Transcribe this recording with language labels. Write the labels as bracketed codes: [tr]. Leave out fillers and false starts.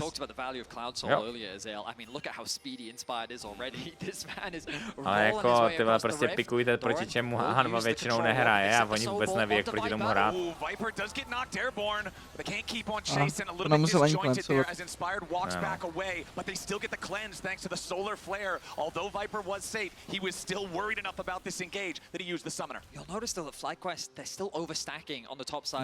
[en] You talked about the value of Cloud Soul earlier, Ezreal. I mean, look at how speedy Inspired is already. This man is [cs] ale jako ty vole prostě pikujte, proti čemu Hanwha většinou nehraje a oni vůbec neví, jak proti tomu hrát. [en] Viper does get knocked airborne, but they can't keep on chasing. A little bit disjointed there as Inspired walks back away, but they still get the cleanse thanks to the solar flare. Although Viper was safe, he was still worried enough about this engage that he used the summoner. You'll notice though that FlyQuest, they're still overstacking on the top side.